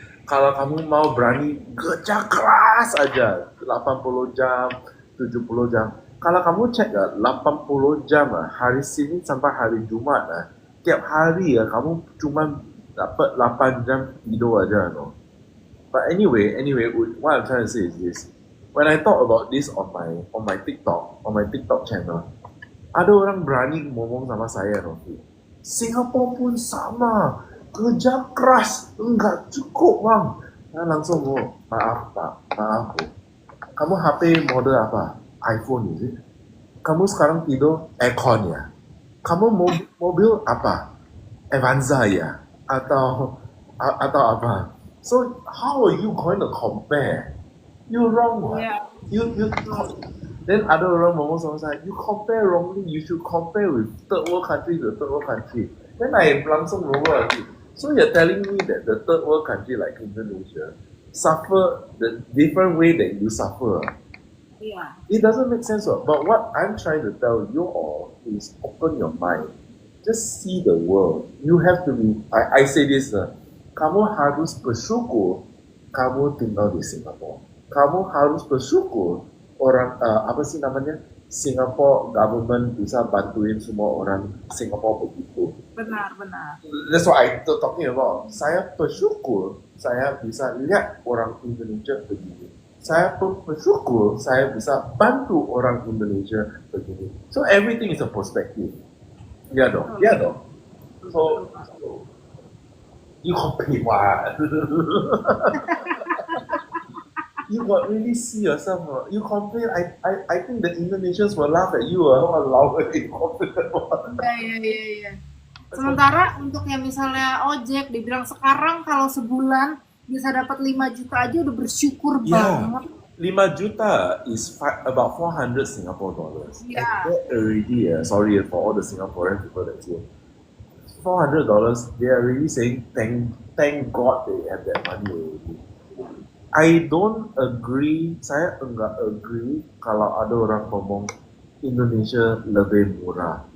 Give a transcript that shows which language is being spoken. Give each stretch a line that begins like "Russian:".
Indonesian: Kalau kamu mau berani kerja keras aja, 80 jam, 70 jam. Kalau kamu cek 80 jam hari Senin sampai hari Jumat tiap hari kamu cuma dapat 8 jam tidur aja no.
English: But anyway, what I'm trying to say is this. When I talk about this on my TikTok channel,
Indonesian: ada orang berani ngomong sama saya,
English: Novi.
Indonesian: Singapura pun sama, kerja keras enggak cukup bang. Saya langsung maaf Bu. Kamu HP model apa? iPhone
English: is it?
Indonesian: Kamu sekarang tidur aircon ya? Kamu mobil apa? Avanza ya? Atau apa?
English: So how are you going to compare? You're wrong, what? Yeah. You then
Indonesian: ada orang ngomong sama saya,
English: you compare wrongly. You should compare with third world country to third world country. Then I
Indonesian: langsung ngomong lagi.
English: So you're telling me that the third world country like Indonesia suffer the different way that you suffer. Iya. It doesn't make sense. But what I'm trying to tell you all is open your mind. Just see the world. You have to be. I say this.
Indonesian: Kamu harus bersyukur kamu tinggal di Singapura. Kamu harus bersyukur orang Singapore government bisa bantuin semua orang Singapore begitu. Benar.
English: That's what I talking about.
Indonesian: Saya bersyukur saya bisa lihat orang Indonesia begini. Saya bersyukur saya bisa bantu orang Indonesia begini.
English: So everything is a perspective.
Indonesian: Ya dong.
English: So you compare what? You got really see yourself. You compare. I think the Indonesians will laugh at you. Walao, you compare what?
Indonesian: Iya. Sementara untuk yang misalnya ojek, dibilang sekarang kalau sebulan bisa dapat 5 juta aja udah bersyukur
English: Yeah,
Indonesian: banget.
English: 5 juta is about 400 Singapore dollars. And
Indonesian: Ya,
English: that already, sorry for all the Singaporean people that's here, $400, they are really saying thank God they have that money already. I don't agree,
Indonesian: saya enggak agree kalau ada orang ngomong Indonesia lebih murah.